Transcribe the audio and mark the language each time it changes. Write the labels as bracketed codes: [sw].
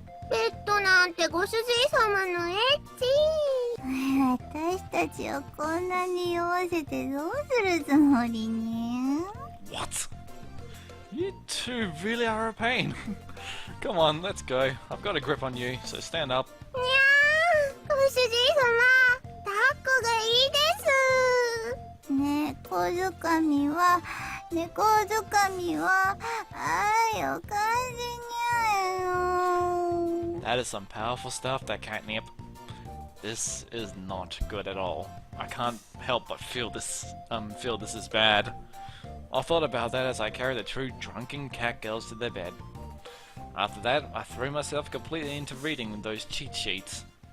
[ja] ベッドなんてご主人様のエッチ。私たちをこんなに酔わせてどうするつもりね。 [en] What? You two really are a pain. Come on, let's go. I've got a grip on you, so stand up. [ja] にゃー、ご主人様、抱っこがいいです。猫づかみは、猫づかみは、愛を感じにゃえよ。 [en] That is some powerful stuff, that catnip. This is not good at all. I can't help but feel this is bad. I thought about that as I carried the two drunken catgirls to their bed. After that, I threw myself completely into reading those cheat sheets.